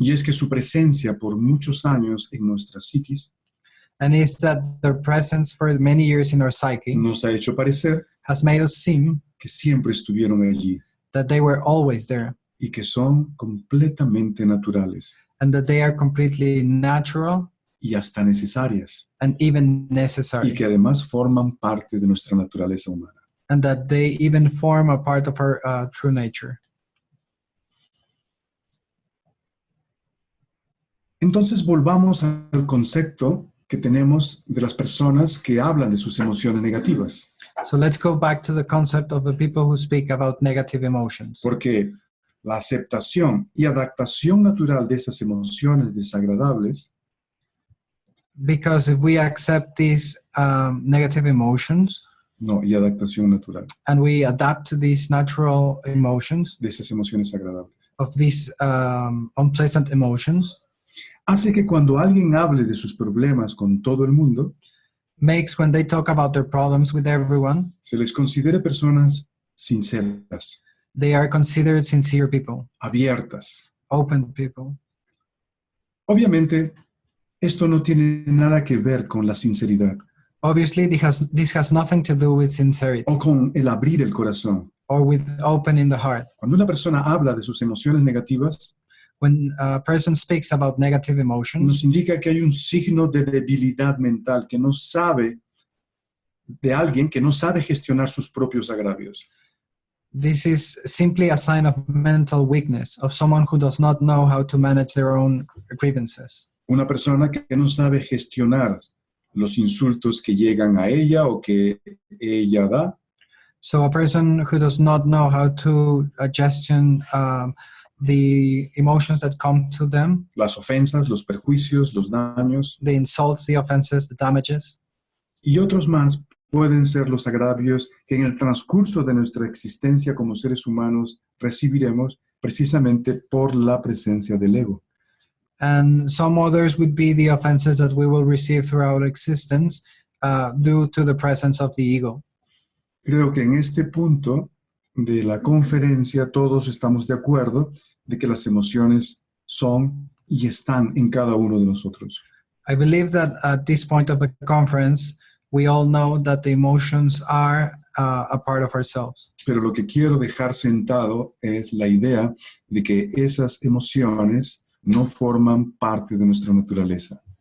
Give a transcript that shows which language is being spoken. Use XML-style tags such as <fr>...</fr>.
<es>Y es que su presencia por muchos años en nuestra psiquis</es> <en>And it's that their presence for many years in our psyche</en> <es>nos ha hecho parecer</es> <en>has made us seem</en> <es>que siempre estuvieron allí</es> <en>that they were always there</en> <es>y que son completamente naturales</es> <en>and that they are completely natural</en> <es>y hasta necesarias</es> <en>and even</en> <es>y</es> <en>necessary,</en> <es>que además forman parte de nuestra naturaleza humana.</es> <en>and that they even form a part of our true nature.</en> <es>Entonces volvamos al concepto que tenemos de las personas que hablan de sus emociones negativas,</es> <en>So let's go back to the concept of the people who speak about negative emotions.</en> <es>porque la aceptación y adaptación natural de esas emociones desagradables</es> <en>Because if we accept these negative emotions</en> <es>no, y adaptación natural</es> <en>and we adapt to these natural emotions,</en> <es>de esas emociones agradables,</es> <en>of these unpleasant emotions,</en> <es>hace que cuando alguien hable de sus problemas con todo el mundo,</es> <en>makes when they talk about their problems with everyone,</en> <es>se les considere personas sinceras,</es> <en>they are considered sincere people,</en> <es>abiertas.</es> <en>open people.</en> <es>Obviamente, esto no tiene nada que ver con la sinceridad</es> <en>Obviously, this has nothing to do with sincerity</en> <es>o con el abrir el corazón.</es> <en>or with opening the heart.</en> <es>Cuando una persona habla de sus emociones negativas,</es> <en>When a person speaks about negative emotions,</en> <es>nos indica que hay un signo de debilidad mental, que no sabe, de alguien que no sabe gestionar sus propios agravios.</es> <en>this is simply a sign of mental weakness, of someone who does not know how to manage their own grievances.</en> <es>Una persona que no sabe gestionar los insultos que llegan a ella o que ella da,</es> <en>So a person who does not know how to gestion the emotions that come to them,</en> <es>las ofensas, los perjuicios, los daños,</es> <en>the insults, the offenses, the damages,</en> <es>y otros más pueden ser los agravios que en el transcurso de nuestra existencia como seres humanos recibiremos precisamente por la presencia del ego.</es> <en>and some others would be the offenses that we will receive throughout existence due to the presence of the ego.</en> <es>Creo que en este punto de la conferencia todos estamos de acuerdo de que las emociones son y están en cada uno de nosotros.</es> <en>I believe that at this point of the conference, we all know that the emotions are a part of ourselves.</en> <es>Pero lo que quiero dejar sentado es la idea de que esas emociones no forman parte de nuestra naturaleza.</es>